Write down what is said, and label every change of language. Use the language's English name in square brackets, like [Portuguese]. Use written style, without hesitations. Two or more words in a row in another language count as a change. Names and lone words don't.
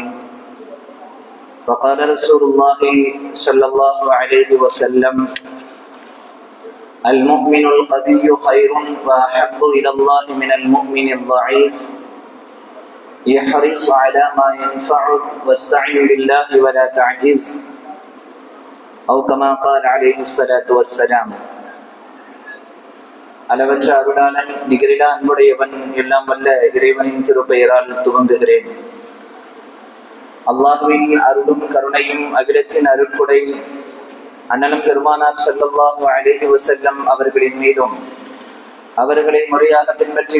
[Arabic] وقال رسول الله صلى الله عليه وسلم: المؤمن القوي خير وأحب إلى الله من المؤمن الضعيف، يحرص على ما ينفعك واستعن بالله ولا تعجز، أو كما قال عليه الصلاة والسلام. [Tamil] அளவற்ற அருளாளன் நிகரிலா அன்புடையவன் எல்லாம் வல்ல இறைவனின் திருப்பெயரால் துவங்குகிறேன். அல்லாஹ்வின் அருளும் கருணையும் அகிலத்தின் அருட்கொடை அண்ணலும் பெருமானார் [Arabic] صلى الله عليه وسلم [Tamil] அவர்களின் மீதும், அவர்களை முறையாக பின்பற்றி